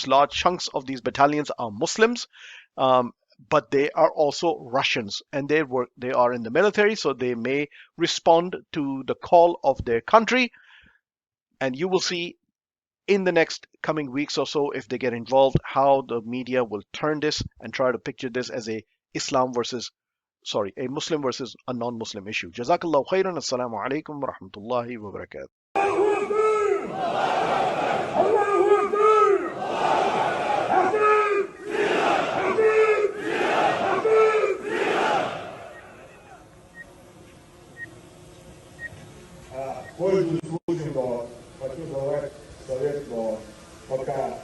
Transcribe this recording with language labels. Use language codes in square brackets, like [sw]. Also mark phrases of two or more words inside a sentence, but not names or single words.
[en] Large chunks of these battalions are Muslims. But they are also Russians, and they are in the military, so they may respond to the call of their country. And you will see in the next coming weeks or so, if they get involved, how the media will turn this and try to picture this as a Muslim versus a non-Muslim issue. [ar] جزاك الله خيرا. السلام عليكم ورحمة الله وبركاته. [ru] Пользуясь случаем, хочу задать совет пока